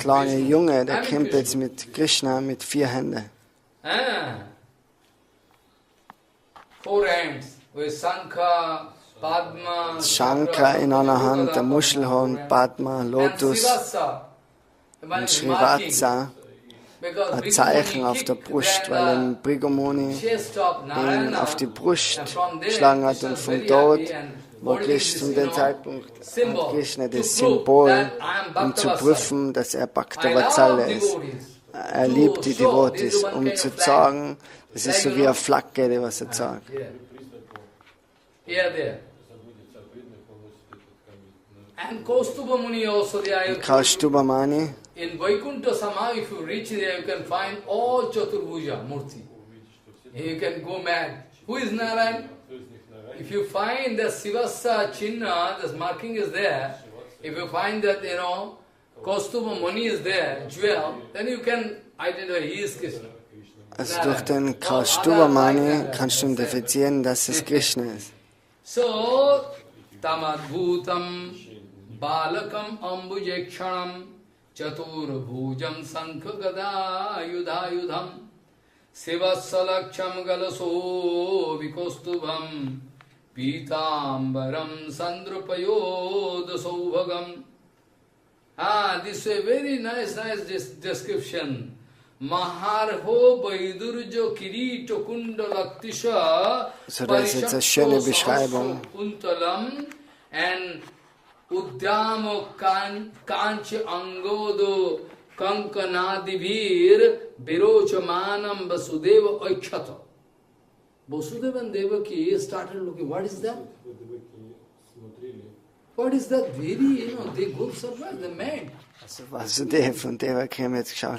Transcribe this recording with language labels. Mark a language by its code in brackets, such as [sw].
[de] kleine Junge, der kommt jetzt mit Krishna mit 4 Händen. [en] 4 hands with Sankha, Padma, [de] Shankha in einer Hand, der Muschelhorn, Padma, Lotus und Srivatsa, ein Zeichen auf der Brust, weil ein Brigomuni ihn auf die Brust geschlagen hat und von dort war Krishna zu dem Zeitpunkt hat Krishna das Symbol, um zu prüfen, dass er Bhakta-Vatsala ist. Er liebt die Devotis, um zu sagen, es ist so wie eine Flagge, die was er sagt. [en] And Kaustuba Muni also there. Kaustuba Muni. In Vaikuntha Sama, if you reach there, you can find all Chaturbhuja Murti. You can go mad. Who is Narayan? If you find the Sivasa Chinna, this marking is there, if you find that, Kaustuba Muni is there, jewel, then you can identify he is Krishna. [de] Also durch den Kaustuba Muni kannst du identifizieren, dass es Krishna ist. [sa] So, tamadbhutam balakam ambujekshanam chaturbhujam sankhagada yudhayudham sivassalaksham galaso vikostubham pitambaram sandrupayodasovagam. [en] This is a very nice description. [sa] Maharho Vaidurjo Kirito Kundalaktisha [de] So, das ist jetzt eine schöne Beschreibung. [sa] Kuntalam and Uddamo Kanchi Angodo Kankanadivir Birochamanam Vasudeva Oikshata. [en] Vasudev and Devaki started looking, what is that? What is that very, they go survive, they're mad. [de] Also Vasudev und Devaki haben jetzt geschaut,